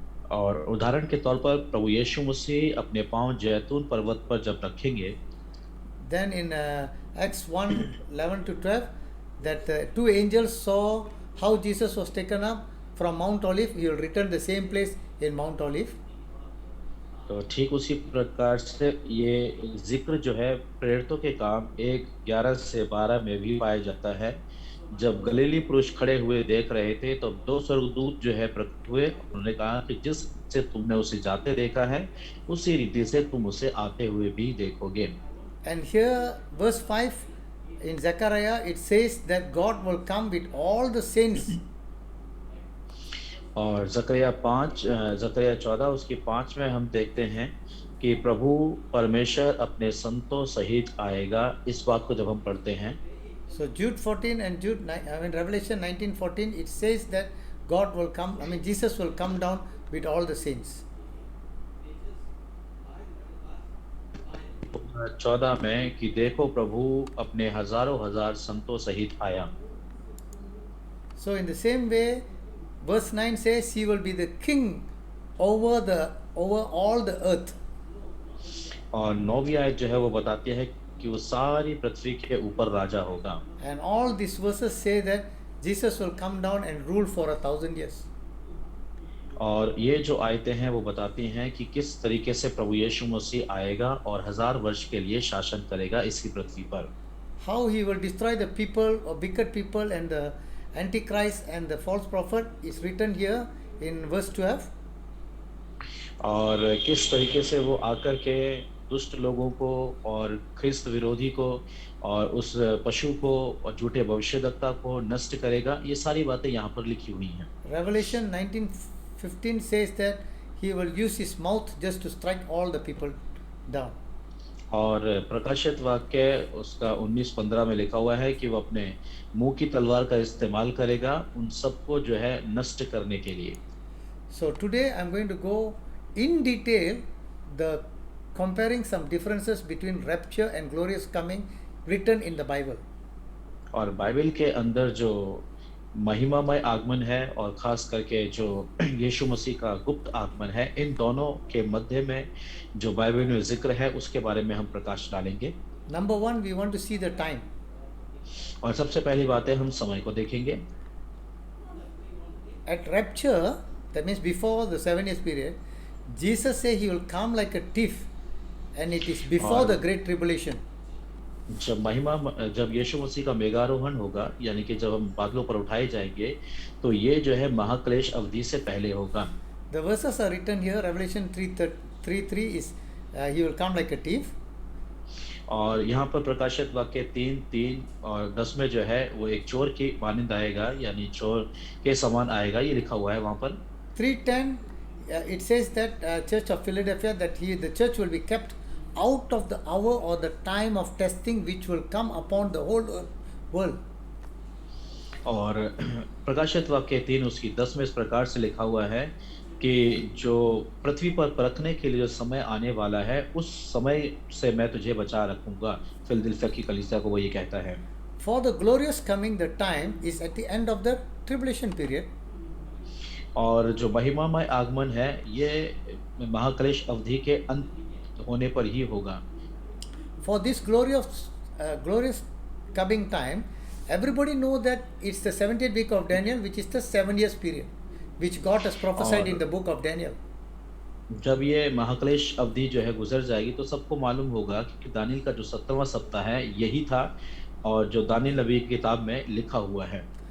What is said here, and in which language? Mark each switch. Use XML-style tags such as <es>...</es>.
<hi>और उदाहरण के तौर पर प्रभु यीशु मसीह अपने पांव जैतून पर्वत पर जब रखेंगे,</hi> <en>Then in Acts 1:11 to 12, that two angels saw how Jesus was taken up from Mount Olive, he will return the same place in Mount Olive.</en> <hi>तो ठीक उसी प्रकार से ये जिक्र जो है प्रेरितों के काम 1:11 से 12 में भी पाया जाता है। जब गलीली पुरुष खड़े हुए देख रहे थे तो 2 स्वर्गदूत जो है प्रकट हुए। उन्होंने कहा कि जिस से तुमने उसे जाते देखा है, उसी रीति से तुम उसे आते हुए भी देखोगे।</hi> <en>And here, verse 5 in Zechariah, it says that God will come with all the saints.</en> <hi>और जकरिया 14 उसकी 5 में हम देखते हैं कि प्रभु परमेश्वर अपने संतों सहित आएगा। इस बात को जब हम पढ़ते हैं</hi> <en>So Jude 14 and Revelation 19:14, it says that God will come, Jesus will come down with all the saints.</en> <hi>14 में कि देखो प्रभु अपने हजारों हजार संतों सहित आया।</hi> <en>So in the same way, verse 9 says he will be the king over all the earth.</en> <hi>और 9वीं आयत जो है वो बताती है कि वो सारी पृथ्वी के ऊपर राजा होगा।</hi> <en>And all these verses say that Jesus will come down and rule for 1,000 years.</en> <hi>और ये जो आयतें हैं वो बताती हैं कि किस तरीके से प्रभु यीशु मसीह आएगा और 1000 वर्ष के लिए शासन करेगा इसकी पृथ्वी पर।</hi> <en>How he will destroy the people or wicked people and the Antichrist and the false prophet is written here in verse 12.</en> <hi>और किस तरीके से वो आकर के दुष्ट लोगों को और ख्रिस्त विरोधी को और उस पशु को और झूठे भविष्यद्वक्ता को नष्ट करेगा, ये सारी बातें यहाँ पर लिखी हुई हैं।</hi> <en>Revelation 19:15 says that he will use his mouth just to strike all the people down.</en> <hi>और प्रकाशित वाक्य उसका 19:15 में लिखा हुआ है कि वो अपने मुंह की तलवार का इस्तेमाल करेगा उन सबको जो है नष्ट करने के लिए।</hi> <en>So today I am going to go in detail the comparing some differences between rapture and glorious coming written in the Bible.</en> <hi>और बाइबल के अंदर जो महिमामय आगमन है और खास करके जो यीशु मसीह का गुप्त आगमन है, इन दोनों के मध्य में जो बाइबल में जिक्र है उसके बारे में हम प्रकाश डालेंगे।</hi> <en>Number one, we want to see the time.</en> <hi>और सबसे पहली बात है हम समय को देखेंगे।</hi> <en>At rapture, that means before the 7 years period, Jesus said he will come like a thief, and it is before the great tribulation.</en> <hi>जब यीशु मसीह का मेघारोहण होगा, यानी कि जब हम बादलों पर उठाए जाएंगे, तो ये जो है महाक्लेश अवधि से पहले होगा।</hi> <en>The verses are written here. Revelation 3:3 is he will come like a thief.</en> <hi>और यहाँ पर प्रकाशित वाक्य 3:3 और 10 में जो है वो एक चोर की मानंद आएगा, यानी चोर के समान आएगा, ये लिखा हुआ है वहाँ पर।</hi> <en>3:10 it says that Church of Philadelphia that the church will be kept out of the hour or the time of testing which will come upon the whole world.</en> <hi>और प्रकाशित वाक्य 3 उसकी 10 में इस प्रकार से लिखा हुआ है कि जो पृथ्वी पर परखने के लिए जो समय आने वाला है, उस समय से मैं तुझे बचा रखूंगा। फिलदिल्फिया की कलीसिया को वो ये कहता है।</hi> <en>For the glorious coming, the time is at the end of the tribulation period.</en> <hi>और जो महिमामय आगमन है, ये महाक्लेश अवधि के अंत होने पर ही होगा।</hi> <en>For this glorious coming time, everybody know that it's the 70th week of Daniel, which is the 7 years period, which God has prophesied in the book of Daniel.</en> <hi>जब ये महाक्लेश अवधि जो है गुजर जाएगी तो सबको मालूम होगा कि दानियल का जो 17वां सप्ताह है यही था और जो दानियल नबी की किताब में लिखा हुआ है।</hi>